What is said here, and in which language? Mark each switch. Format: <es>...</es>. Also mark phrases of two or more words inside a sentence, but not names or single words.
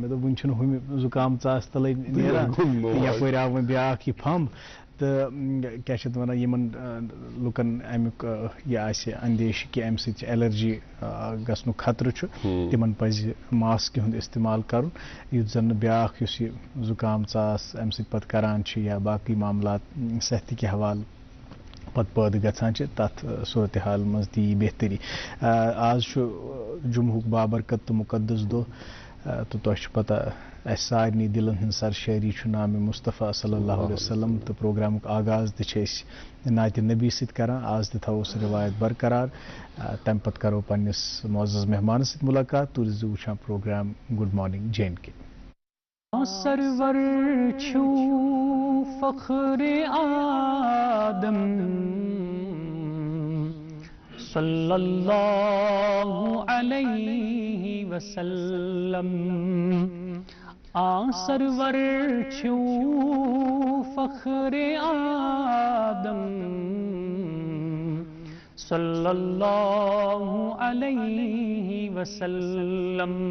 <ks>مےٚ دوٚپ وٕنہِ چھُنہٕ ہُمہِ زُکام ژاس تلے نیران یپٲرۍ آو وۄنۍ بیاکھ یہِ پھمب تہٕ کیٛاہ چھِ اتھ وَنان یِمن لُکن امیُک یہِ آسہِ اندیشہِ کہِ امہِ سۭتۍ چھِ ایلرجی گژھنُک خطرٕ چھُ تِمن پزِ ماسکہِ ہُنٛد استعمال کرُن یُتھ زن نہٕ بیاکھ یُس یہِ زُکام ژاس امہِ سۭتۍ پتہٕ کران چھِ یا باقٕے معاملات صحتٕکۍ حوالہٕ پتہٕ پٲدٕ گژھان چھِ تتھ صورتحال منٛز تہِ یی بہتری. آز چھُ جمعہُک بابرکت تہٕ مُقدس دۄہ تہٕ تۄہہِ چھُ پتہ اسہِ سارنٕے دِلن ہٕنٛز سرشٲری چھُ نامِ مصطفیٰ</ks> <ar>صلی اللہ علیہ وسلم</ar> <ks>تہٕ پروگرامُک آغاز تہِ چھِ أسۍ نعتِ نبی سۭتۍ کران. آز تہِ تھاوو سُہ روایت برقرار. تمہِ پتہٕ کرو پننِس معزز مہمانس سۭتۍ ملاقات. تُہۍ روٗزِو وٕچھان پروگرام گُڈ مارننگ جے اینڈ کے. سرور چھُو فخر آدم</ks> <ar>صلی اللہ علیہ وسلم.</ar> <ks>سرور چھُو فخر آدم</ks> <ar>صلی اللہ علیہ وسلم.</ar>